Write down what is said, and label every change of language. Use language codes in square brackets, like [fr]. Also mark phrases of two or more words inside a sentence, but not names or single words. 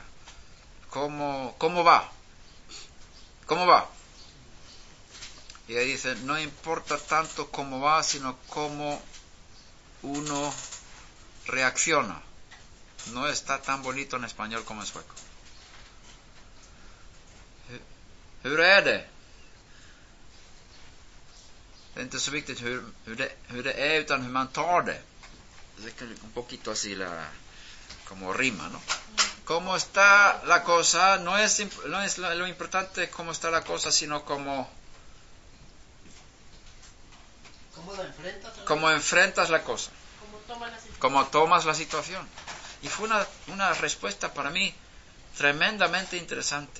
[es] ¿Cómo va? ¿Cómo va? Y ella dice, no importa tanto cómo va, sino cómo uno reacciona. No está tan bonito en español como en sueco. [sv] Hur är det? Det är inte så viktigt hur det är, utan hur man tar det. [es] Es un poquito así como rima, ¿no? Cómo está la cosa, no es lo importante cómo está la cosa, sino cómo enfrentas la cosa. Cómo tomas la situación. Y fue una respuesta para mí tremendamente interesante.